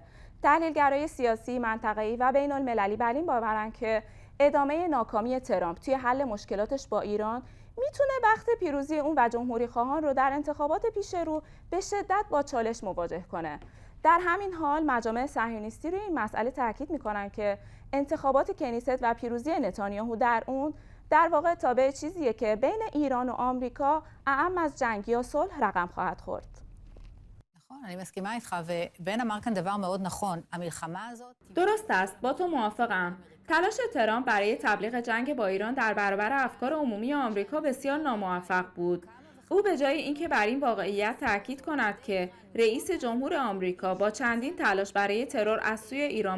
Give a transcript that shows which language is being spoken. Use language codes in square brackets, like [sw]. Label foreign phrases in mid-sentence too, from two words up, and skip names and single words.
[fa] تحلیلگرای سیاسی، منطقه‌ای و بین‌المللی بر این باورن که ادامه ناکامی ترامپ توی حل مشکلاتش با ایران میتونه بخت پیروزی اون و جمهوری‌خواهان رو در انتخابات پیش رو به شدت با چالش مواجه کنه. در همین حال مجامع صهیونیستی روی این مسئله تاکید میکنن که انتخابات کنیست و پیروزی نتانیاهو در اون در واقع تابع چیزیه که بین ایران و آمریکا اعم از جنگ یا صلح رقم خواهد خورد. [he] נכון, אני מסכימה איתך, ובן אמר כאן דבר מאוד נכון, המלחמה הזאת... [fa] درست است، با تو موافقم. تلاش ترامپ برای تبلیغ جنگ با ایران در برابر افکار عمومی آمریکا بسیار ناموفق بود. او به جای اینکه بر این واقعیت تاکید کند که رئیس جمهور آمریکا با چندین تلاش برای ترور از سوی ایران